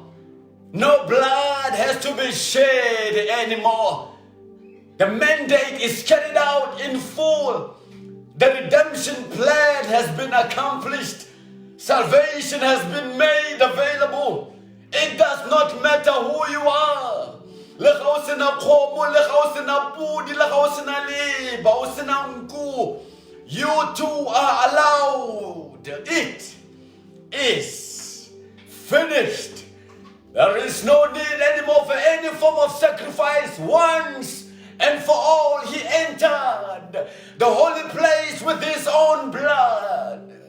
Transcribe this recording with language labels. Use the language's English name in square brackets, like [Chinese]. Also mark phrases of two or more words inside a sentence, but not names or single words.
[English] No blood has to be shed anymore. The mandate is carried out in full. The redemption plan has been accomplished. Salvation has been made available. It does not matter who you are. [Tswana] Le ga o sena khomo, le ga o sena pudi, le ga o sena leba, o sena nku. [English] You too are allowed. It is finished. There is no need anymore for any form of sacrifice. Once and for all, he entered the holy place with his own blood.